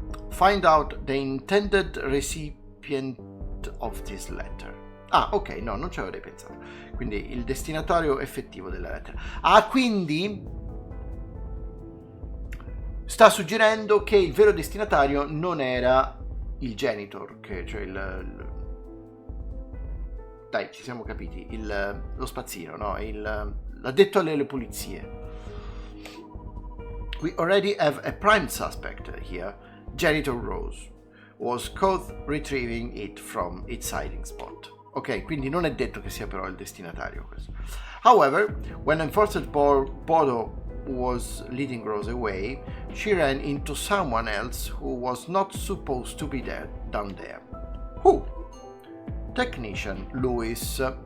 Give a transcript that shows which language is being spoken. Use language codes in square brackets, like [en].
[en] Find out the intended recipient of this letter. [it] Ok, no, non ci avrei pensato. Quindi il destinatario effettivo della lettera. Quindi sta suggerendo che il vero destinatario non era il janitor, cioè dai, ci siamo capiti, lo spazzino, no? L'addetto alle pulizie. [en] We already have a prime suspect here. Janitor Rose was caught retrieving it from its hiding spot. [it] Ok, quindi non è detto che sia però il destinatario questo. [en] However, when Enforcer Bodo was leading Rose away, she ran into someone else who was not supposed to be there down there. Who? Technician Lewis.